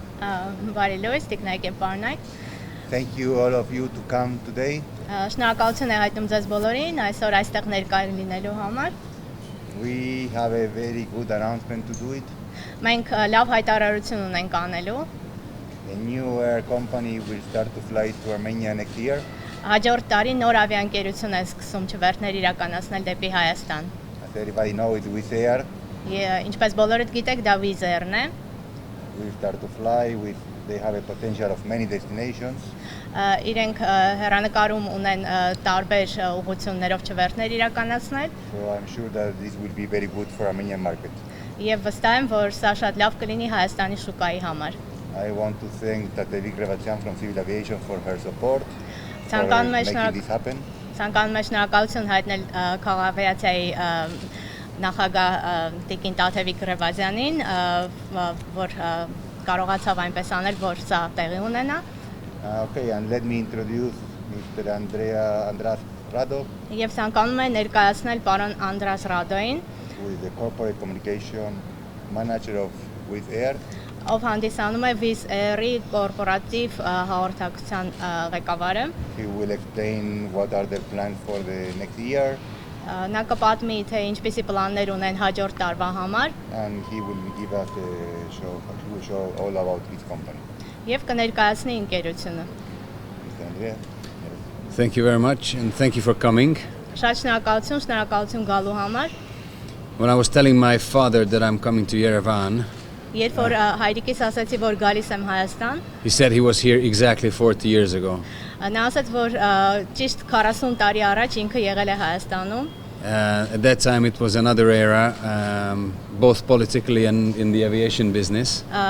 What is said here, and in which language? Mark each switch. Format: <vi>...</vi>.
<hy>Բարի լույս, տիկնայք եւ պարոնայք։</hy> <en>Thank you all of you to come today.</en> <hy>Շնորհակալություն եմ հայտնում ձեզ բոլորին այսօր այստեղ ներկայ լինելու համար։</hy> <en>We have a very good announcement to do it.</en> <hy>Մենք լավ հայտարարություն ունենք անելու։</hy> <en>The new air company will start to fly to Armenia next year.</en> <hy>Հաջորդ տարի նոր ավիաընկերություն է սկսում չվերթներ իրականացնել դեպի Հայաստան։</hy> <en>As everybody knows, it's Wizz Air.</en> <hy>Ինչպես բոլորդ գիտեք, դա Wizz Air-ն է։</hy> <en>We start to fly with. They have a potential of many destinations.</en> <hy>Իրենք հեռանկարում ունեն տարբեր ուղղություններով չվերթներ իրականացնել</hy> <en>So I'm sure that this will be very good for Armenian market.</en> <hy>եւ վստահ եմ, որ սա շատ լավ կլինի Հայաստանի շուկայի համար։</hy> <en>I want to thank Tateli Grevatian from Civil Aviation for her support.</en> <hy>Ցանկանում եմ</hy> <en>making this happen.</en> <hy>Ցանկանում եմ շնորհակալություն հայտնել քաղաքավիացիայի նախագահ Տիկին Տաթևիկ Գրևազյանին, որ կարողացավ այնպես անել, որ սա տեղի ունենա։</hy> <en>Okay, and let me introduce Mr. Andras Rado,</en> <hy>Եվ ցանկանում եմ ներկայացնել պարոն Անդրաս Ռադոին,</hy> <en>who is the corporate communication manager of Wizz Air.</en> <hy>ով հանդիսանում է Wizz Air-ի կորպորատիվ հաղորդակցության ղեկավարը։</hy> <en>He will explain what are the plans for the next year,</en> <hy>Նա կպատմի, թե ինչպիսի պլաններ ունեն հաջորդ տարվա համար</hy> <en>and he will give us a show. He will show all about his company.</en> <hy>եւ կներկայացնի ընկերությունը։</hy> <en>Mr. Andreas. Thank you very much and thank you for coming.</en> <hy>Շատ շնորհակալություն գալու համար։</hy> <en>When I was telling my father that I'm coming to Yerevan,</en> <hy>Երբ որ հայրիկիս ասացի, որ գալիս եմ Հայաստան,</hy> <en>he said he was here exactly 40 years ago.</en> <hy>նա ասաց, որ ճիշտ 40 տարի առաջ ինքը եղել է Հայաստանում։</hy> <en>At that time it was another era, both politically and in the aviation business.</en>